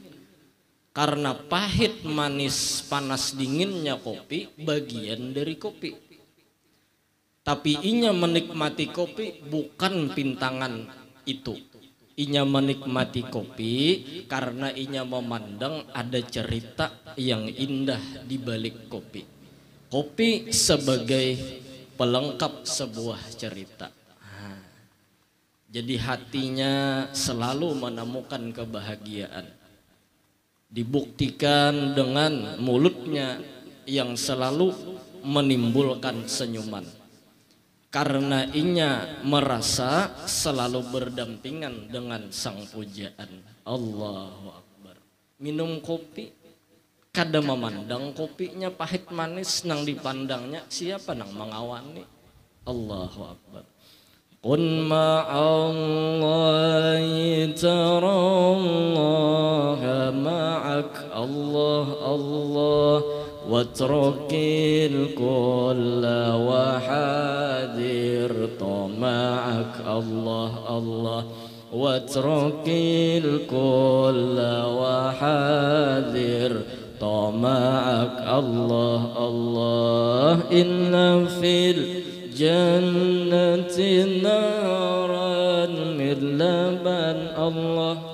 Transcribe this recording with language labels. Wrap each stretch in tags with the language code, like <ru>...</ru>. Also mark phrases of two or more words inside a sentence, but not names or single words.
<id>Karena pahit, manis, panas, dinginnya kopi bagian dari kopi.</id> <bjn>Tapi inya menikmati kopi bukan pintangan itu. Inya menikmati kopi karena inya memandang ada cerita yang indah di balik kopi.</bjn> <id>Kopi sebagai pelengkap sebuah cerita. Jadi hatinya selalu menemukan kebahagiaan. Dibuktikan dengan mulutnya yang selalu menimbulkan senyuman.</id> <bjn>Karena inya merasa selalu berdampingan dengan sang pujaan.</bjn> <ar>الله أكبر.</ar> <bjn>Minum kopi, kada memandang kopinya pahit manis, nang dipandangnya siapa nang mengawani.</bjn> <ar>الله أكبر. قل مع الله ترى الله معك الله الله واترك الكل وحاذر طمعك الله الله واترك الكل وحاذر طمعك الله الله إن في الجنة نهرا من لبن الله</ar>